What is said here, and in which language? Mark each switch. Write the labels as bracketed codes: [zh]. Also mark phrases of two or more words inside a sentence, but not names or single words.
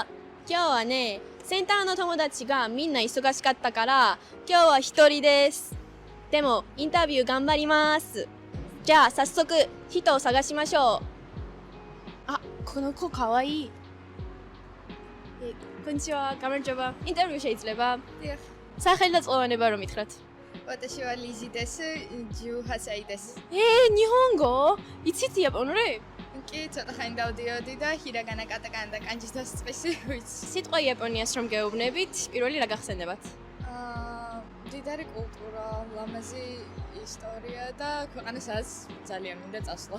[ja] 今日はね、センターの友達がみんな忙しかったから、今日は一人です。でもインタビュー頑張ります。じゃあ早速人を探しましょう。あ、この子かわいい。こんにちは、გამარჯობა. [ka] ინტერვიუ შეიძლება? დიახ. სახელი და წლოვანება რომ მითხრათ. [ja] 私はリジです。18歳です。日本語? [ka] იცით იაპონური? კი, ცოტა ხანი დავდიოდი და ჰირაგანა, კატაკანა და კანჯის დასწრებში ვიცი. სიტყვა იაპონიას რომ გეუბნებით, პირველი რა გახსენდებათ? მდიდარი კულტურა, ლამაზი ისტორია და ქვეყანასაც ძალიან მინდა წასვლა.